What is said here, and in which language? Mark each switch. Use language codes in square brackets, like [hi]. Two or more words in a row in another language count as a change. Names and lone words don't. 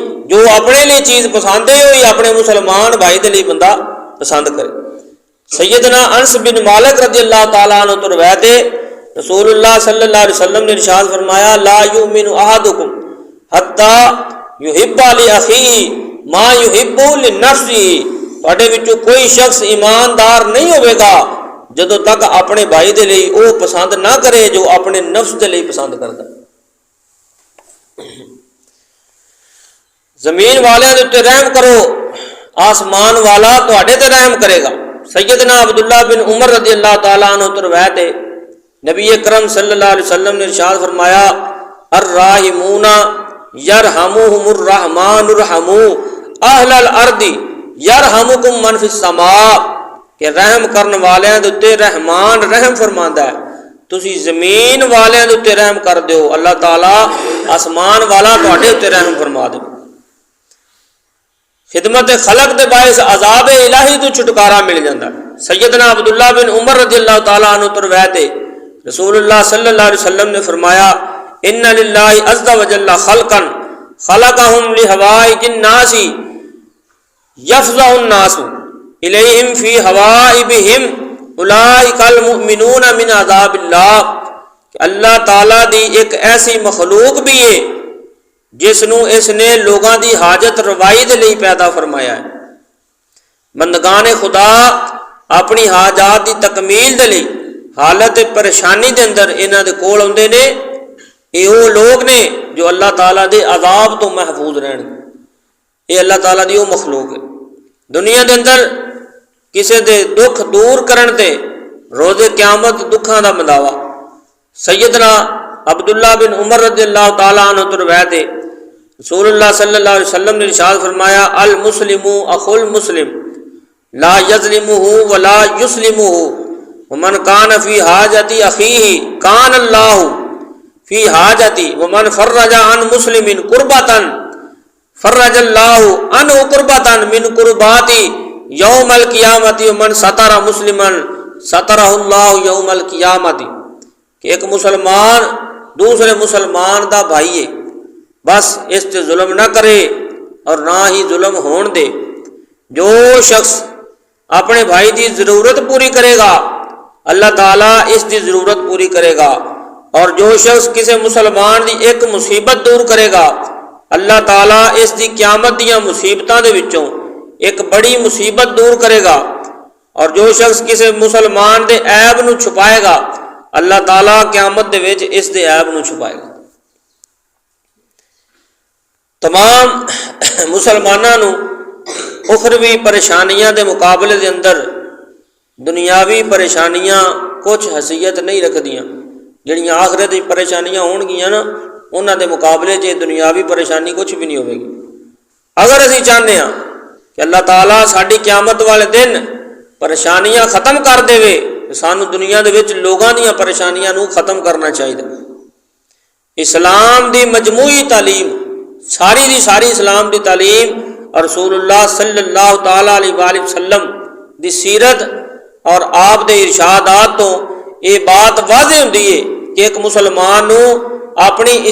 [ur] جو اپنے لیے چیز پسند ہے وہی اپنے مسلمان بھائی کے لیے بندہ پسند کرے۔ سیدنا انس بن مالک رضی اللہ تعالیٰ عنہ تو روایت ہے، رسول اللہ صلی اللہ علیہ وسلم نے ارشاد فرمایا [ar] لا یؤمن احدکم حتی یحب لاخیہ ما یحب لنفسہ، [pa] تواڈے وچوں کوئی شخص ایماندار نہیں ہوے گا جدوں تک اپنے بھائی دے لئی وہ پسند نہ کرے جو اپنے نفس دے لئی پسند کردا۔ زمین والوں کے اتنے رحم کرو، آسمان والا تواڈے تے رحم کرے گا۔ [ur] سیدنا عبداللہ بن عمر رضی اللہ تعالیٰ عنہ تو روایت ہے، نبی اکرم صلی اللہ علیہ وسلم نے ارشاد فرمایا [ar] الراحمون یرحمہم الرحمن ارحموا اہل الارض یرحمکم من فی السماء، [pa] کہ رحم کرن والوں کے اتنے رحمان رحم فرماندا ہے، تسی زمین والوں کے اتنے رحم کر دیو، اللہ تعالیٰ آسمان والا تواڈے اتنے رحم فرما دے۔ خدمت خلق دے باعث عذاب الہی تو چھٹکارا مل جاتا ہے۔ سیدنا عبداللہ بن عمر رضی اللہ تعالیٰ عنہ تو روایت ہے، رسول اللہ صلی اللہ علیہ وسلم نے فرمایا [ar] ان للہ عز وجل خلقا خلقہم لحوائج الناس یفزع الناس الیہم فی حوائبہم اولئک المؤمنون من عذاب اللہ، [pa] کہ اللہ تعالیٰ دی ایک ایسی مخلوق بھی ہے جس نو اس نے لوگاں دی حاجت روائی دے لئی پیدا فرمایا ہے۔ بندگان خدا اپنی حاجات دی تکمیل دے لئی حالت پریشانی دے اندر انہاں دے کول اوندے نے، یہ وہ لوگ نے جو اللہ تعالیٰ دے عذاب تو محفوظ رہن گے۔ یہ اللہ تعالیٰ دی وہ مخلوق ہے۔ دنیا دے اندر کسے دے دکھ دور کرن تے روز قیامت دکھاں دا مداوا۔ [ur] سیدنا عبداللہ بن عمر رضی اللہ تعالیٰ عنہ تو روایت ہے، رسول اللہ صلی اللہ علیہ وسلم نے ارشاد [ar] فرمایا المسلم اخو المسلم لا یظلمہ ولا یسلمہ ومن کان فی حاجت اخیہ کان اللہ فی حاجت ومن فرج عن مسلم کربۃ فرج اللہ عنہ کربۃ من کربات یوم القیامت ومن ستر مسلما سترہ اللہ یوم القیامت، [pa] کہ ایک مسلمان دوسرے مسلمان دا بھائی ہے، بس اس تے ظلم نہ کرے اور نہ ہی ظلم ہون دے۔ جو شخص اپنے بھائی دی ضرورت پوری کرے گا اللہ تعالیٰ اس دی ضرورت پوری کرے گا، اور جو شخص کسی مسلمان دی ایک مصیبت دور کرے گا اللہ تعالیٰ اس دی قیامت دیاں مصیبتاں دے وچوں ایک بڑی مصیبت دور کرے گا، اور جو شخص کسی مسلمان دے عیب نو چھپائے گا اللہ تعالیٰ قیامت دے وچ اس دے عیب نو چھپائے گا۔ تمام مسلمانوں نو اخروی پریشانیاں دے مقابلے دے اندر دنیاوی پریشانیاں کچھ حیثیت نہیں رکھدیاں، جڑیاں آخرت دی پریشانیاں ہون گیاں نا انہاں دے مقابلے چ دنیاوی پریشانی کچھ بھی نہیں ہوے گی۔ اگر اسی چاہتے ہیں کہ اللہ تعالیٰ ساڈی قیامت والے دن پریشانیاں ختم کر دے تو سانو دنیا دے وچ لوگاں دیاں پریشانیاں نو ختم کرنا چاہیے۔ اسلام دی مجموعی تعلیم ساری دی ساری اسلام دی تعلیم اور رسول اللہ صلی اللہ تعالیٰ علیہ وآلہ وسلم دی سیرت اور آپ دے ارشادات تو یہ بات واضح ہوتی ہے کہ ایک مسلمان نو اپنی